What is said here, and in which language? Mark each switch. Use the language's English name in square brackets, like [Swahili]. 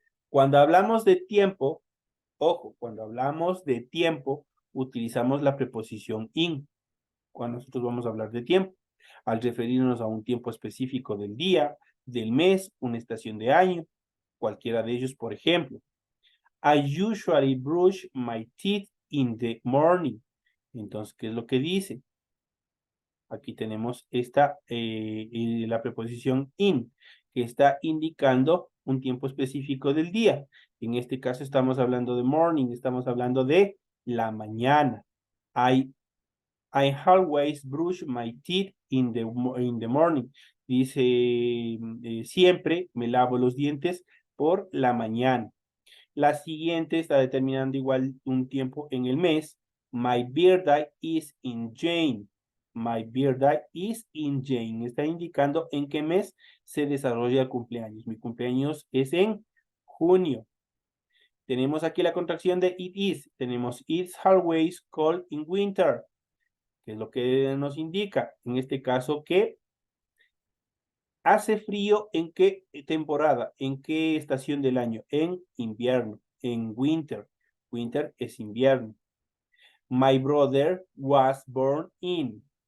[Spanish] Cuando hablamos de tiempo, ojo, cuando hablamos de tiempo, utilizamos la preposición in. Cuando nosotros vamos a hablar de tiempo, al referirnos a un tiempo específico del día, del mes, una estación de año, cualquiera de ellos, por ejemplo. [English] I usually brush my teeth in the morning. [Spanish] Entonces, ¿qué es lo que dice? Aquí tenemos esta, la preposición in, que está indicando un tiempo específico del día. En este caso estamos hablando de morning, estamos hablando de la mañana. [English] I always brush my teeth in the morning. [Spanish] Dice, siempre me lavo los dientes por la mañana. La siguiente está determinando igual un tiempo en el mes. [English] My birthday is in June. My birthday is in June. [Spanish] Está indicando en qué mes se desarrolla el cumpleaños. Mi cumpleaños es en junio. Tenemos aquí la contracción de it is. Tenemos [English] it's always cold in winter. [Spanish] Que es lo que nos indica. En este caso que ¿hace frío en qué temporada? ¿En qué estación del año? En invierno, en winter. Winter es invierno. [English] My brother was born in.